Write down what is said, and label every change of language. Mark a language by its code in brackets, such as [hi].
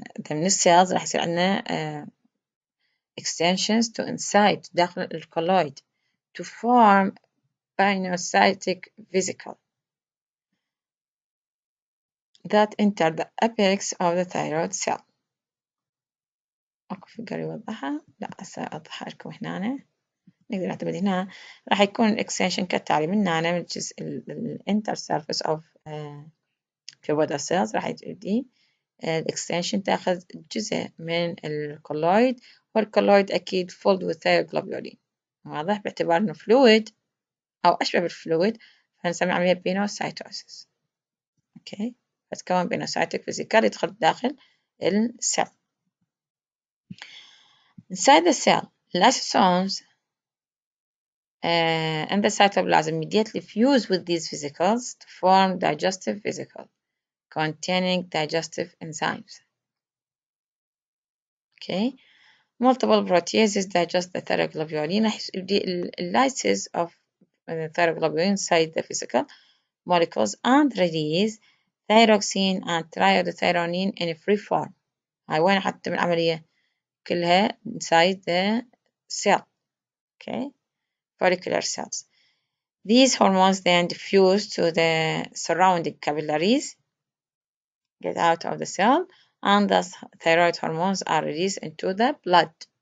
[en] من السيلز راح يصير عندنا extensions to inside داخل الكولويد to form pinocytic vesicle that enter the apex of the thyroid cell. [ar] أكو فيجر يوضحها؟ لا هسه أوضحها لكم هنا. نقدر نعتمد هنا راح يكون الإكستنشن كالتالي من هنا من الجزء الانتر سيرفيس أوف cuboidal cells راح يبدي الإكستنشن تاخذ جزء من الكولويد والكولويد أكيد filled with thyroglobulin. واضح باعتبار إنه فلويد أو أشبه بالفلويد فنسمي عملية بينوسايتوسيس. أوكي فتكون بينوسايتك فيزيكال يدخل داخل السيل. [en] Inside the cell, lysosomes and the cytoplasm immediately fuse with these vesicles to form digestive vesicle containing digestive enzymes. Okay, multiple proteases digest the thyroglobulin. Lysis of thyroglobulin inside the vesicle molecules and release thyroxine and triiodothyronine in free form. [ar] هاي وين حتى من العملية كلها inside the cell. [en] Okay, follicular cells. These hormones then diffuse to the surrounding capillaries, get out of the cell, and thus thyroid hormones are released into the blood.